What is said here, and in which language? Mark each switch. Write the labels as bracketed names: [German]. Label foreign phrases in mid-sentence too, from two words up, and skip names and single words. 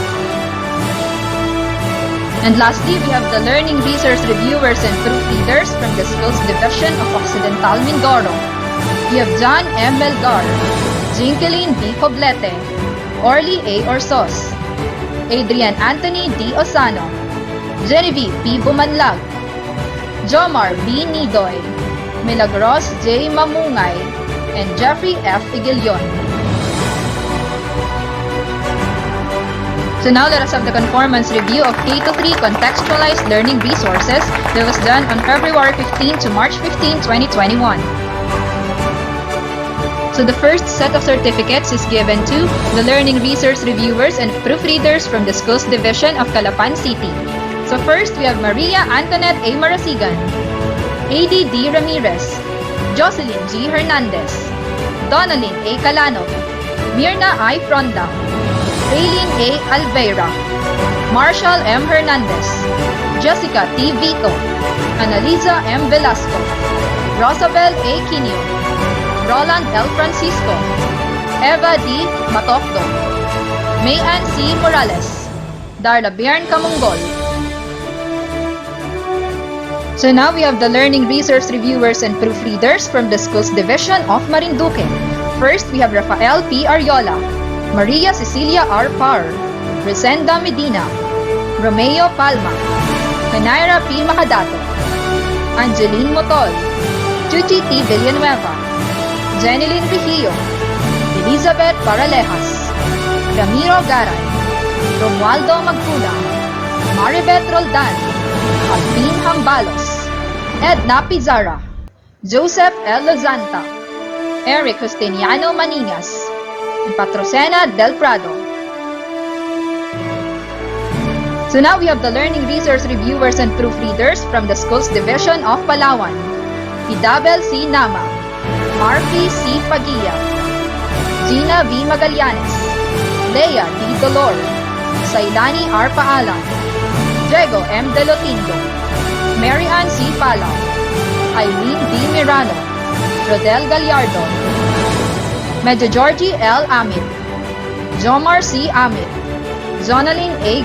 [English] And lastly, we have the learning resource reviewers and proofreaders from the Schools Division of Occidental Mindoro. We have John M. Melgar, Jinkeline B. Poblete, Orly A. Orsos, Adrian Anthony D. Osano, Genevieve P. Bumanlag, Jomar B. Nidoy, Milagros J. Mamungay, and Jeffrey F. Igilion. So now let us have the conformance review of K-3 contextualized learning resources that was done on February 15 to March 15, 2021. So the first set of certificates is given to the learning resource reviewers and proofreaders from the Schools Division of Calapan City. So first, we have Maria Antoinette A. Marasigan, A.D. D. Ramirez, Jocelyn G. Hernandez, Donalyn A. Calano, Mirna I. Fronda, Raylene A. Alveira, Marshall M. Hernandez, Jessica T. Vito, Annalisa M. Velasco, Rosabel A. Quinio, Roland L. Francisco, Eva D. Matokdo, Mayan C. Morales, Darla Byrne Camungol. So now we have the learning resource reviewers and proofreaders from the Schools Division of Marinduque. First, we have Rafael P. Ariola, Maria Cecilia R. Parr, Resenda Medina, Romeo Palma, Canaira P. Macadato, Angeline Motol, Chuchi T. Villanueva, Jenilyn Rigillo, Elizabeth Paralejas, Ramiro Garay, Romualdo Magpulang, Maribeth Roldan, Alvin Hambalos, Edna Pizarra, Joseph L. Lozanta, Eric Justiniano Maningas, and Patrocena Del Prado. So now we have the learning resource reviewers and proofreaders from the Schools Division of Palawan. Idabel C. Nama, Marfi C. Pagia, Gina V. Magallanes, Leia D. Dolor, Sailani R. Paalan, Diego M. Delotindo, Mary Ann C. Palaw, Eileen D. Mirano, Rodel Gallardo, Medyo Georgie L. Amit, Jomar C. Amit, Zonaline A.